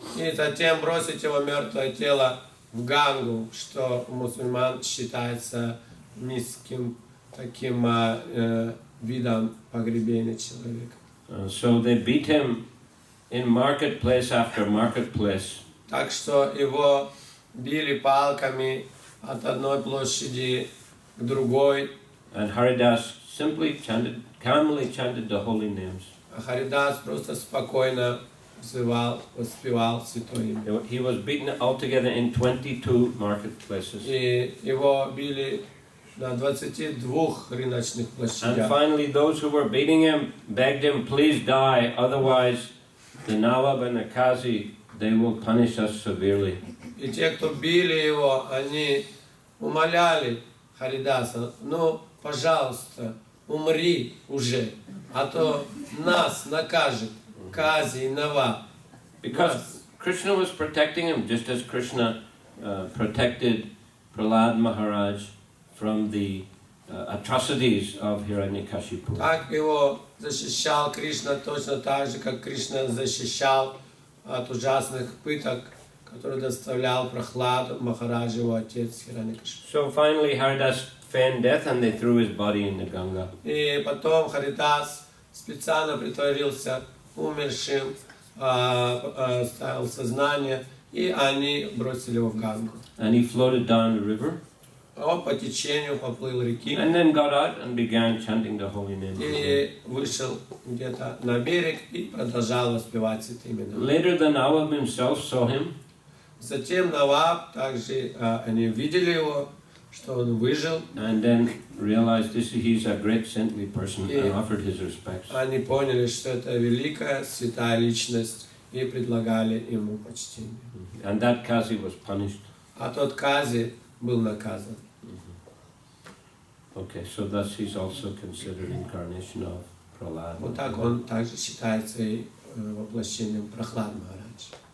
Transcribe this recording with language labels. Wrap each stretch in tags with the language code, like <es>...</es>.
<ru>И затем бросить его мертвое тело в Гангу, что у мусульман считается низким таким видом погребения человека.</ru> <en>So they beat him in marketplace after marketplace.</en> <ru>Так что его били палками от одной площади к другой.</ru> <en>And Haridas simply calmly chanted the holy names.</en> <ru>А Харидас просто спокойно воспевал святое имя.</ru> <en>He was beaten altogether in 22 marketplaces.</en> <ru>И его били на 22 рыночных</ru> <en>And</en> <ru>площадях.</ru> <en>finally, those who were beating him begged him, please die, otherwise the Nawab and the Qazi, they will punish us severely.</en> <ru>И те, кто били его, они умоляли Харидаса: ну, пожалуйста, умри уже, а то нас накажет Кази и Наваб.</ru> <en>Because Krishna was protecting him, just as Krishna protected Prahlad Maharaj from the atrocities of Hiranyakashipu.</en> <ru>Так его защищал Кришна точно так же, как Кришна защищал от ужасных пыток, которые доставлял Прахладу Махараджа, его отец Хираньякашипу.</ru> <en>So finally Haridas feigned death and they threw his body in the Ganga.</en> <ru>И потом Харидас специально притворился умершим, ставил сознание, и они бросили его в Гангу.</ru> <en>And he floated down the river</en> <ru>Он по течению поплыл реки</ru> <en>and then got out and began chanting the holy name.</en> <ru>и вышел где-то на берег и продолжал воспевать святые имена.</ru> <en>Later the Nawab himself saw him.</en> <ru>Затем Наваб также они видели его, что он выжил.</ru> <en>And then realized he's a great saintly person and offered his respects.</en> <ru>Они поняли, что это великая святая личность, и предлагали ему почтение.</ru> <en>And that Qazi was punished.</en> <ru>А тот Кази был наказан.</ru> <en>Okay, so thus he's also considered incarnation of Prahlad.</en> <ru>Вот так он также считается и воплощением Прахлад Махарадж.</ru>